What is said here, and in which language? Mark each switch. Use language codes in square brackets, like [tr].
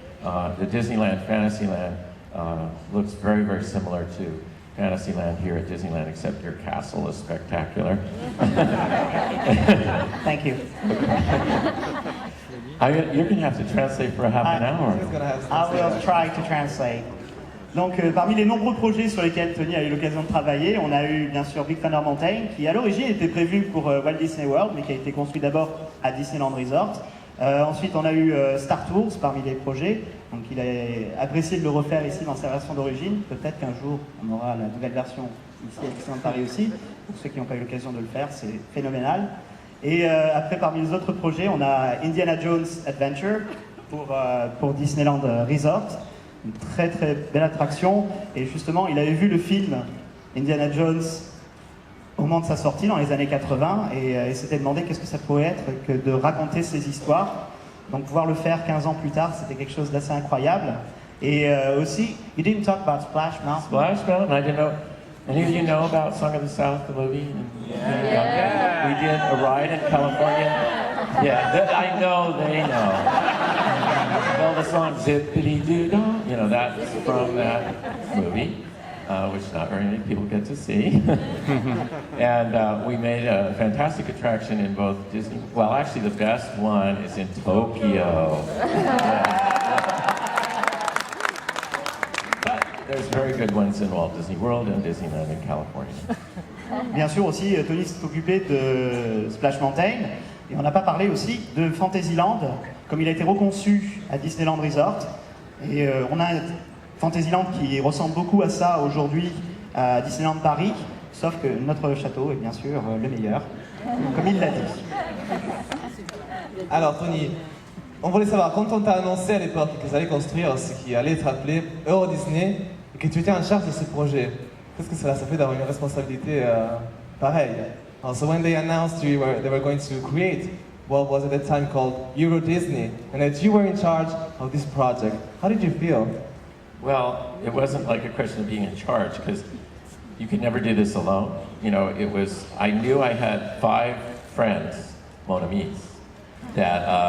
[en] The Disneyland Fantasyland looks very, very similar to Fantasyland here at Disneyland, except your castle is spectacular. Thank you. You're going to have to translate for a half an hour. I will try to translate. [fr] Donc, parmi les nombreux projets sur lesquels Tony a eu l'occasion de travailler, on a eu bien sûr Big Thunder Mountain, qui à l'origine était prévu pour Walt Disney World, mais qui a été construit d'abord à Disneyland Resort. Ensuite, on a eu Star Tours parmi les projets, donc il a apprécié de le refaire ici dans sa version d'origine. Peut-être qu'un jour, on aura la nouvelle version ici à Disneyland Paris aussi. Pour ceux qui n'ont pas eu l'occasion de le faire, c'est phénoménal. Et après, parmi les autres projets, on a Indiana Jones Adventure pour Disneyland Resort. Une très très belle attraction. Et justement, il avait vu le film Indiana Jones au moment de sa sortie dans les années 80 et il s'était demandé qu'est-ce que ça pouvait être que de raconter ces histoires. Donc pouvoir le faire 15 ans plus tard, c'était quelque chose d'assez incroyable. Et aussi, [en] you didn't talk about Splash Mountain. Splash Mountain, I didn't know. Any of you know about Song of the South, the movie? Yeah. We did a ride in California. Yeah, I know they know. Well, the song Zippity-Doo-Dah, that's from that movie, which not very many people get to see. And we made a fantastic attraction in both Disney. Well, actually, the best one is in Tokyo. Yeah. There's very good ones in Walt Disney World and Disneyland in California. [fr] Bien sûr aussi, Tony s'est occupé de Splash Mountain. Et on n'a pas parlé aussi de Fantasyland, comme il a été reconçu à Disneyland Resort. Et on a Fantasyland qui ressemble beaucoup à ça aujourd'hui à Disneyland Paris, sauf que notre château est bien sûr le meilleur, comme il l'a dit. Alors Tony, on voulait savoir, quand on t'a annoncé à l'époque que vous allez construire ce qui allait être appelé Euro Disney et que tu étais en charge de ce projet, qu'est-ce que ça fait d'avoir une responsabilité pareille? [en] So when they announced they were going to create what was at that time called Euro Disney, and that you were in charge of this project, how did you feel? Well, it wasn't like a question of being in charge, because you could never do this alone. I knew I had 5 friends, [fr] mon amis, [en] that